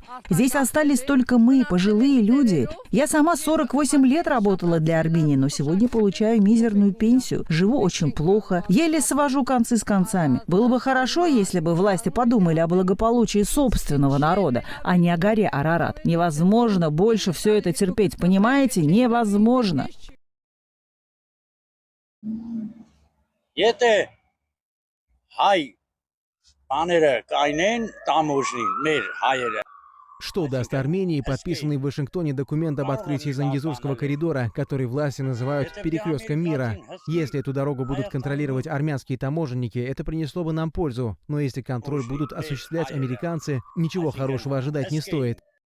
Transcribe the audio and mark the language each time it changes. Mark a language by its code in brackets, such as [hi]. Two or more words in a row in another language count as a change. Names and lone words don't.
[ru] Здесь остались только мы, пожилые люди. Я сама 48 лет работала для Армении, но сегодня получаю мизерную пенсию. Живу очень плохо, еле свожу концы с концами. Было бы хорошо, если бы власти подумали о благополучии собственного народа, а не о горе Арарат. Невозможно больше все это терпеть, понимаете? Невозможно. [hy] Եթե հայ բաները կայնեն, տամոժնին, մեր հայերը [ru] Что даст Армении подписанный в Вашингтоне документ об открытии Зангезурского коридора, который власти называют «перекрестком мира»? Если эту дорогу будут контролировать армянские таможенники, это принесло бы нам пользу. Но если контроль будут осуществлять американцы, ничего хорошего ожидать не стоит.